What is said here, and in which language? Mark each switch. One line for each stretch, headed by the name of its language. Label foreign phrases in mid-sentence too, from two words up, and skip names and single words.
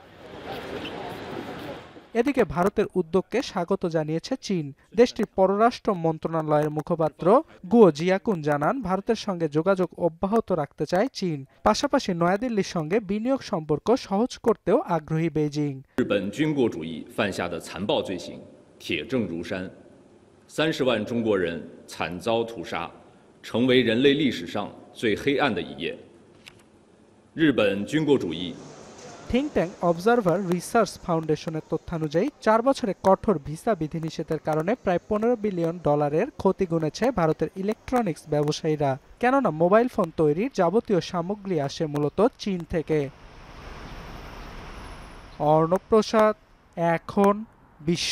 Bangla: এদিকে ভারতের উদ্যোগকে স্বাগত জানিয়েছে চীন। দেশটির পররাষ্ট্র মন্ত্রণালয়ের মুখপাত্র গুও জিয়াকুন জানান, ভারতের সঙ্গে যোগাযোগ অব্যাহত রাখতে চায় চীন। পাশাপাশি নয়াদিল্লির সঙ্গে বিনিয়োগ সম্পর্ক সহজ করতেও আগ্রহী বেইজিং।
Chinese: 日本军国主义犯下的残暴罪行铁证如山，30万中国人惨遭屠杀，成为人类历史上最黑暗的一页。日本军国主义
Bangla: থিঙ্ক ট্যাঙ্ক অবজারভার রিসার্চ ফাউন্ডেশনের তথ্যানুযায়ী 4 বছরে কঠোর ভিসা বিধিনিষেধের কারণে প্রায় $15 বিলিয়ন ক্ষতি গুনেছে ভারতের ইলেকট্রনিক্স ব্যবসায়ীরা। কেননা মোবাইল ফোন তৈরির যাবতীয় সামগ্রী আসে মূলত চীন থেকে। অর্ণব প্রসাদ, এখন বিশ্ব।